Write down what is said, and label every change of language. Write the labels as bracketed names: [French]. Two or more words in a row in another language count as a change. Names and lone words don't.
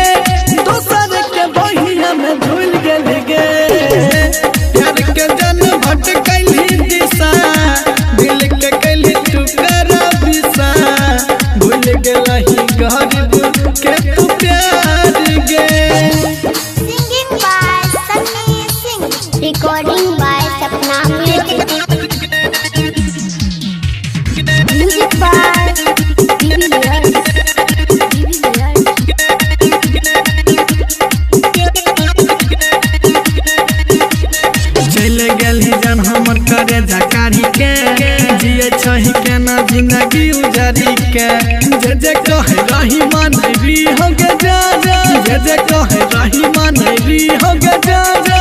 [Maithili] दोसर के बहिया में भूल गेलही गे, प्यार के जन भटकलही दिशा। दिल के कइली टुकड़ा बिसा, भूल गेलही गरीब के तू प्यार गे। [English] Singing by Sunny Singh. Recording by Sapna Music. Music by TV Layers. TV Layers. [Maithili] चल गेलही जान हमर करे झकारी के, जिए छही के ना जिंदगी उजारी के। जे जे कहे रही मानवी हो गे जा जा, जे जे कहे रही मानवी हो गे जा जा।